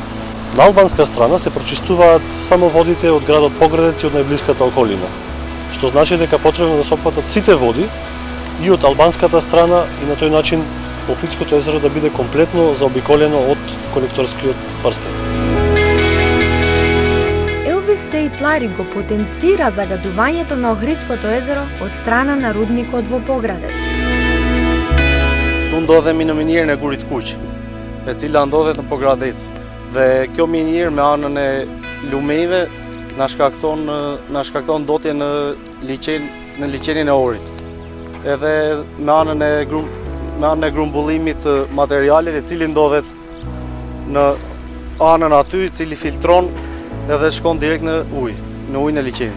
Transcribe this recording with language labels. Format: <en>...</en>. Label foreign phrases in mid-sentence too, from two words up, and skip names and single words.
<mk>На албанска страна се прочистуваат само водите од градот Поградец и од најблиската околина, што значи дека потребно да се опфатат сите води и од албанската страна и на тој начин Охридското езеро да биде комплетно заобиколено од колекторскиот прстен. Елвис Сейтлари го потенцира загадувањето на Охридското езеро од страна на рудникот во Поградец.</mk> <sq>Ту ndodhemi në minierën e Gurit Kuq, e cila ndodhet në Pogradec. Dhe kjo minierë me anën e lumeve na shkakton ndotje në liçenin e Orit. Edhe me anën e grumbullimit të materialit, i cili ndodhet në anën aty, i cili filtron edhe shkon direkt në ujin e liçenit.</sq>